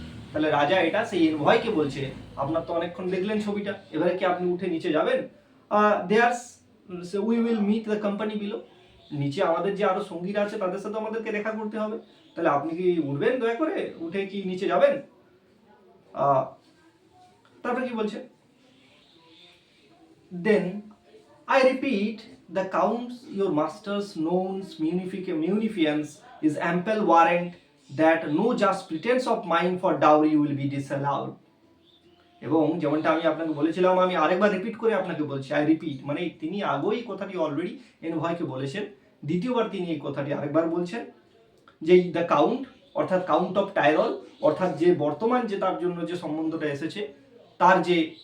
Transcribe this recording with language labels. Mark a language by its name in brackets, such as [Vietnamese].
[Bangla] তাহলে রাজা এটা সেই এনভয়কে বলছে, আপনার তো অনেকক্ষণ দেখলেন ছবিটা, এবারে কি আপনি উঠে নিচে যাবেন? [English] there's we will meet the company below, [Bangla] নিচে আমাদের যে আরো সঙ্গীরা আছে তাদের সাথে আমাদেরকে দেখা করতে হবে, তাহলে আপনি কি উঠবেন দয়া করে, উঠে কি নিচে যাবেন? তারপরে কি বলছে, দেন [English] I repeat, the counts your master's known munificence is ample warrant that no just pretense of mine for dowry will be disallowed. [Bangla] এবং যেমনটা আমি আপনাকে বলেছিলাম, আমি আরেকবার রিপিট করে আপনাকে বলছি, [English] I repeat, [Bangla] মানে তিনি আগেই কথাটি অলরেডি এনভয়কে বলেছেন, দ্বিতীয়বার তিনি এই কথাটি আরেকবার বলছেন যে দ্য কাউন্ট, অর্থাৎ কাউন্ট অফ টাইরল, অর্থাৎ যে বর্তমান যে তার জন্য যে সম্বন্ধটা এসেছে, তার যে